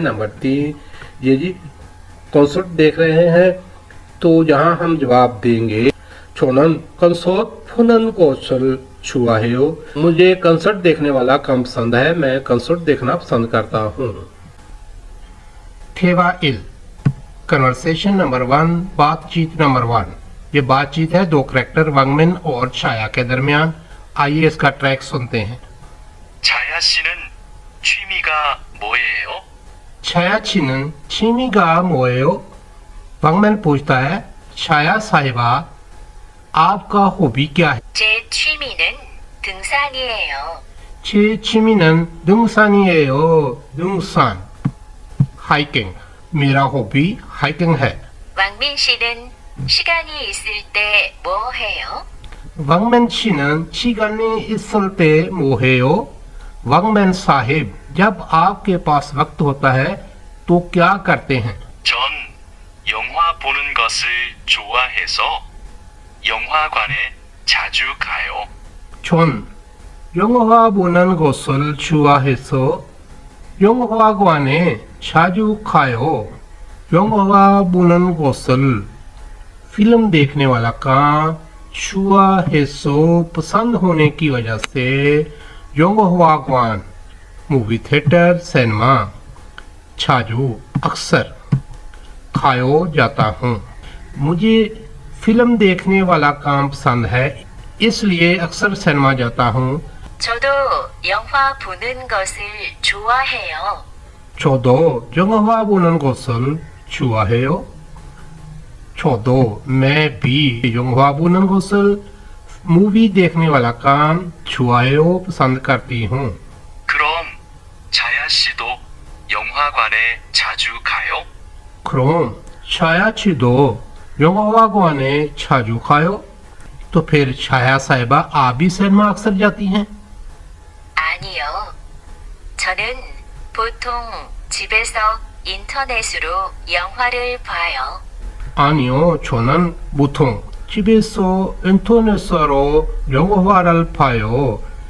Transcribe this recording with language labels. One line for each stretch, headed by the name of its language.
Hindi: Number 3, ये जी concert देख रहे हैं तो यहाँ हम जवाब देंगे
Korean: छोनन कंसर्ट फुनन गोसल छुआहेओ,
Hindi: मुझे कंसर्ट देखने वाला काम पसंद है। मैं कंसर्ट देखना पसंद करता हूँ। थेवा इल कन्वर्सेशन नंबर 1, बातचीत नंबर 1। ये बातचीत है 2 करैक्टर वांगमिन और छाया के दरमियान। आइए इसका ट्रैक सुनते हैं।
Korean: छाया 씨는 취미가 뭐예요? छाया 씨는 취미가 뭐예요?
Hindi: वांगमैन पूछता है छाया साहिबा, आपका हॉबी क्या है।
Korean: 제 취미는 등산이에요. 제 취미는 등산이에요.
Hindi: 등산 हाइकिंग, मेरा हॉबी हाइकिंग है।
Korean: 왕민 씨는 시간이 있을 때 뭐 해요? वांगमैन 씨는 시간이 있을 때 뭐 해요?
Hindi: वांगमैन साहिब, जब आपके पास वक्त होता है तो क्या करते हैं।
Korean: 전 영화 보는 것을 좋아해서 영화관에 자주 가요. 전 영화 보는 것을 좋아해서 영화관에 자주 가요। 영화 보는 것을
Hindi: फिल्म देखने वाला काम, छुआहेसो पसंद होने की वजह से, योंगहवागवान मूवी थिएटर सिनेमा, छाजू अक्सर, खायो जाता हूँ, मुझे फिल्म देखने वाला काम पसंद है इसलिए अक्सर सिनेमा जाता हूँ।
Korean: 저도 영화 보는 것을 좋아해요. 저도 영화 보는 것을 좋아해요। 저도
Hindi: मैं भी
Korean: 영화 보는 것을
Hindi: मूवी देखने वाला काम
Korean: 좋아해요
Hindi: पसंद करती हूँ।
Korean: 그럼 자야 씨도 영화관에 자주 가요? 그럼 छायाचिदो 영화관에 자주 가요?
Hindi: तो फिर छाया साहिबा आप भी सिनेमा अक्सर जाती हैं?
Korean: 아니요. 저는 보통 집에서 인터넷으로 영화를 봐요. 아니요, 저는 보통 집에서 인터넷으로 영화를 봐요.